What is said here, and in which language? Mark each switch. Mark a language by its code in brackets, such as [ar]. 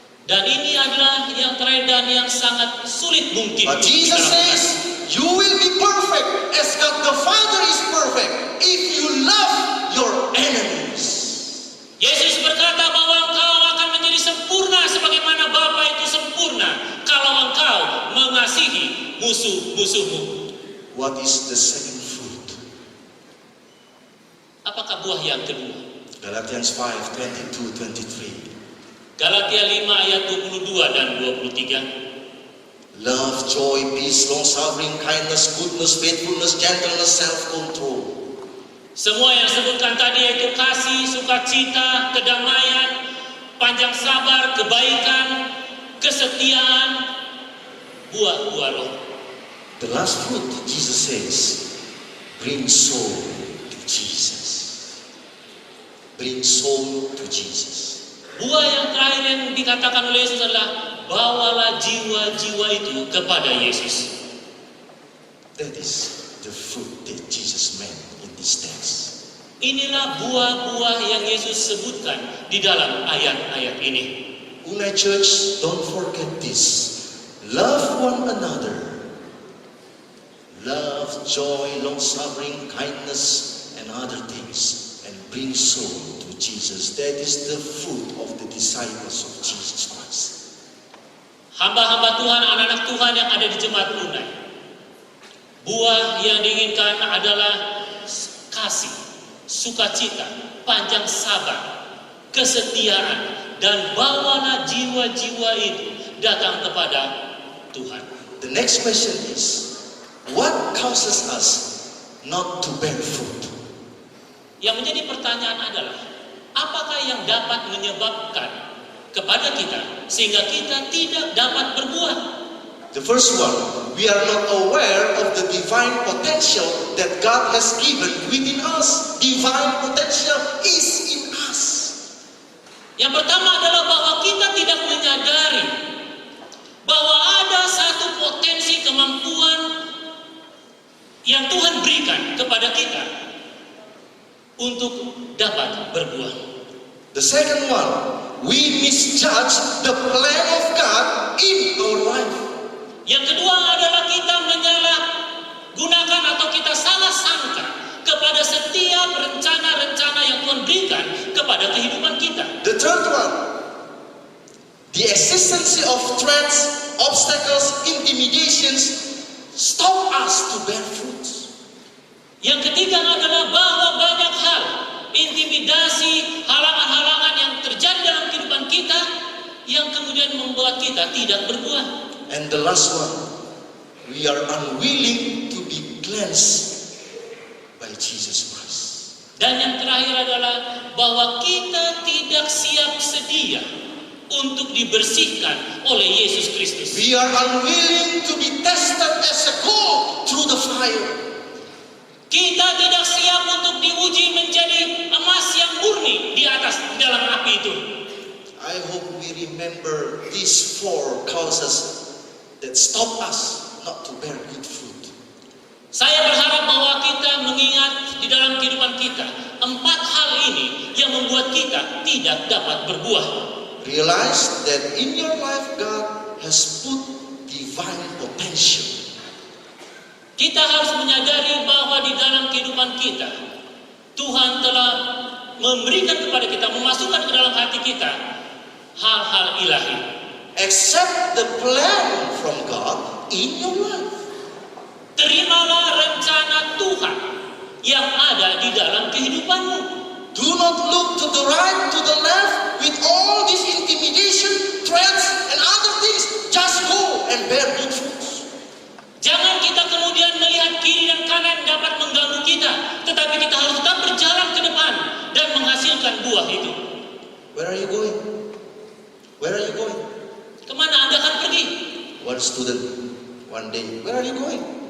[id] Dan ini adalah yang terakhir dan yang sangat sulit mungkin. [en] But Jesus says, you will be perfect as God the Father is perfect if you love your enemies. [id] Yesus berkata bahwa engkau akan menjadi sempurna sebagaimana Bapa itu sempurna kalau engkau mengasihi musuh-musuhmu. [en] What is the second fruit? [id] Apakah buah yang kedua? [en] Galatians 5:22-23. [id] Galatia 5 ayat 22 dan 23. [en] Love, joy, peace, long-suffering, kindness, goodness, faithfulness, gentleness, self-control. [id] Semua yang disebutkan tadi yaitu kasih, sukacita, kedamaian, panjang sabar, kebaikan, kesetiaan, buah-buah roh. [en] The last fruit, Jesus says, bring soul to Jesus. Bring soul to Jesus. [id] Buah yang terakhir yang dikatakan oleh Yesus adalah bawalah jiwa-jiwa itu kepada Yesus. [en] That is the fruit that Jesus meant in this text. [id] Inilah buah-buah yang Yesus sebutkan di dalam ayat-ayat ini. [en] Unai Church, don't forget this. Love one another. Love, joy, long-suffering, kindness, and other things. And bring soul to Jesus. That is the fruit of the disciples of Jesus Christ. [id] Hamba-hamba Tuhan, anak-anak Tuhan yang ada di jemaat Unai. Buah yang diinginkan adalah kasih, sukacita, panjang sabar, kesetiaan, dan bawalah jiwa-jiwa itu datang kepada Tuhan. [en] The next question is, what causes us not to bear fruit? [id] Yang menjadi pertanyaan adalah, apakah yang dapat menyebabkan kepada kita sehingga kita tidak dapat berbuah? [en] The first one, we are not aware of the divine potential that God has given within us. Divine potential is in us. [id] Yang pertama adalah bahwa kita tidak menyadari bahwa ada satu potensi kemampuan yang Tuhan berikan kepada kita untuk dapat berbuah. [en] The second one, we misjudge the plan of God in our life. [id] Yang kedua adalah kita menyalahgunakan atau kita salah sangka kepada setiap rencana-rencana yang Tuhan berikan kepada kehidupan kita. [en] The third one, the existence of threats, obstacles, intimidations stop us to bear fruit. [id] Yang ketiga adalah bahwa banyak hal, intimidasi, halangan-halangan yang terjadi dalam kehidupan kita yang kemudian membuat kita tidak berbuah. [en] And the last one, we are unwilling to be cleansed by Jesus Christ. [id] Dan yang terakhir adalah bahwa kita tidak siap sedia untuk dibersihkan oleh Yesus Kristus. [en] We are unwilling to be tested as a gold through the fire. [id] Kita tidak siap untuk diuji menjadi emas yang murni di dalam api itu. [en] I hope we remember these four causes that stop us not to bear good fruit. [id] Saya berharap bahwa kita mengingat di dalam kehidupan kita 4 hal ini yang membuat kita tidak dapat berbuah. [en] Realize that in your life God has put divine potential. [id] Kita harus menyadari bahwa di dalam kehidupan kita Tuhan telah memberikan kepada kita, memasukkan ke dalam hati kita hal-hal ilahi. [en] Accept the plan from God in your life. [id] Terimalah rencana Tuhan yang ada di dalam kehidupanmu. [en] Do not look to the right, to the left with all this intimidation, threats, and other things. Just go and bear good fruits. [id] Jangan kita kemudian melihat kiri dan kanan dapat mengganggu kita, tetapi kita harus tetap berjalan ke depan dan menghasilkan buah itu. [en] Where are you going? Where are you going? [id] Kemana Anda akan pergi? [en] One student, one day, where are you going?